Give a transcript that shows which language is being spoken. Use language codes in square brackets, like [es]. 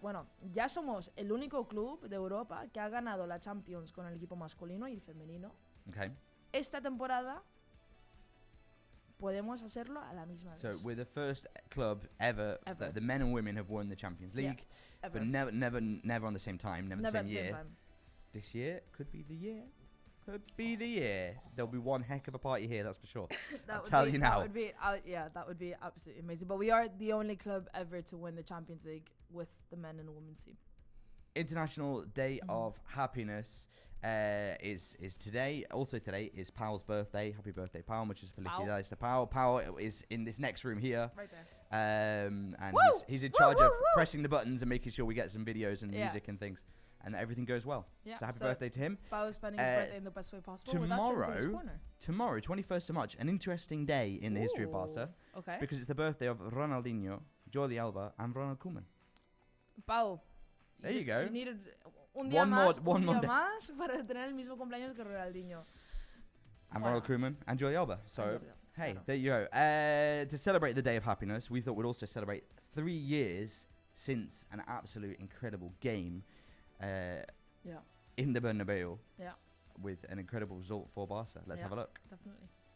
[es] Bueno, ya somos el único club de Europa que ha ganado la Champions con el equipo masculino y el femenino. [en] Okay. [es] Esta temporada podemos hacerlo a la misma vez. [en] So we're the first club ever. That the men and women have won the Champions League, but never on the same time, never the same year. This year could be the year. Could be the year. There'll be one heck of a party here, that's for sure. I'll tell you now. That would be absolutely amazing. But we are the only club ever to win the Champions League with the men and women's team. International Day of Happiness is today. Also today is Paul's birthday. Happy birthday, Paul. [es] Muchas felicidades [en] to Paul. Paul is in this next room here. Right there. And he's in charge of pressing the buttons and making sure we get some videos and music and things. And that everything goes well. Yeah, so happy birthday to him. Paul is spending his birthday in the best way possible with us in Chris Corner. Tomorrow, 21st of March, an interesting day in the history of Barça. Okay. Because it's the birthday of Ronaldinho, Jordi Alba, and Ronald Koeman. Paul. There you go. You needed [es] un día más para tener el mismo cumpleaños que Ronaldinho. [en] And Ronald Koeman and Jordi Alba. So, hey, there you go. To celebrate the Day of Happiness, we thought we'd also celebrate 3 years since an absolute incredible game in the Bernabeu with an incredible result for Barca. Let's have a look. Definitely.